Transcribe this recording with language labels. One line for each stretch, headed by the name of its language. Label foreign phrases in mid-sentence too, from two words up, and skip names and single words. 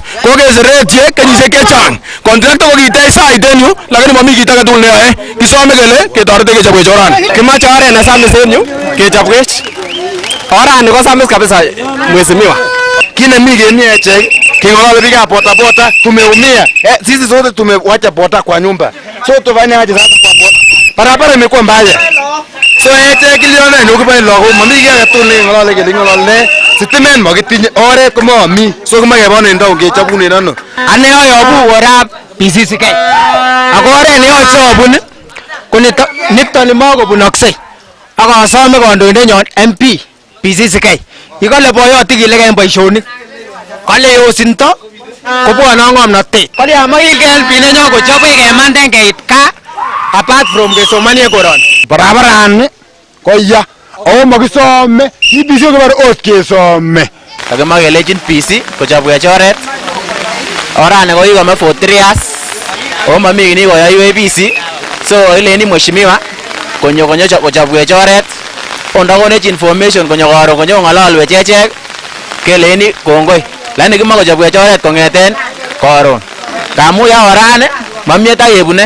Kalenjin: Kokeseretye kenyisiek chechang. Contractor kokitech sait en yu lakini mami kit age tugul neyoe. Kisome kele ketoretech kechobwech orani. Kimache oret nesamis en yu kechobwech. Orani ko samis
Swahili: kabisa mheshimiwa.
Kalenjin: Kit nemi kemie echek king'olole biikab bodaboda tumeumia.
Swahili: Sisi sote tumewacha boda kwa nyumba. So tufanye aje sasa kwa boda? Barabara imekuwa mbaya.
Kalenjin: So echek kilione nyokiboen lagok mami kiy age tugul neking'olole kele king'olole sitimet makitinye oret komami. So kimoe kebonen taon kechobunen ano. Ane ayobu orab PCCK. Ako oret neyoche abun ko niton makobunokse. Ak asome kandoindenyon MP PCCK. Ikole boyot ikilegen boisionik. Kale yosinto kobwone ng'omnotet. Kale amakilgei binenyon kochobwech kemanden keit kaa
English: apart from
Kalenjin: kesomanie koroni. Barabarani koya ako makisome PC kobore ot kesome. Kakimwa kelechin PC kochobwech oret. Orani ko kikome
English: for 3 years.
Kalenjin: Ako mami kiy nekoyoiwech PC. So ileni mheshimiwa konyo kochobwech oret. Ondakonech information konyo karon konyo ng'ololwech echek keleni kongoi. Lakini kimoe kochobwech oret kong'eten karon. Kamu ya orani mamie takebune.